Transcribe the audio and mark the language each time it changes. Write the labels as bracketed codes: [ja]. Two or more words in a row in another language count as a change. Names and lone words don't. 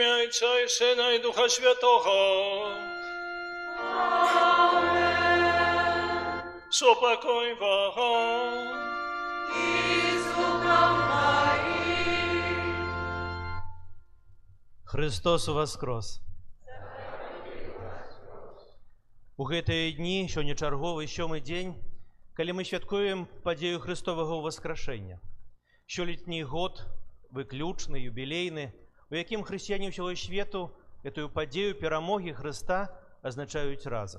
[uk] Отця і Сина і Духа Святого. Супокой вам. Христос воскрос! [be] У гэтыя дні, сёння чарговы сёмы дзень, калі мы святкуем падзею Христовага ўваскрашэння. Сёлетні год выключны, юбілейны, у якім хрысціяне ўсяго свету гэтую падзею перамогі Хрыста азначаюць разам.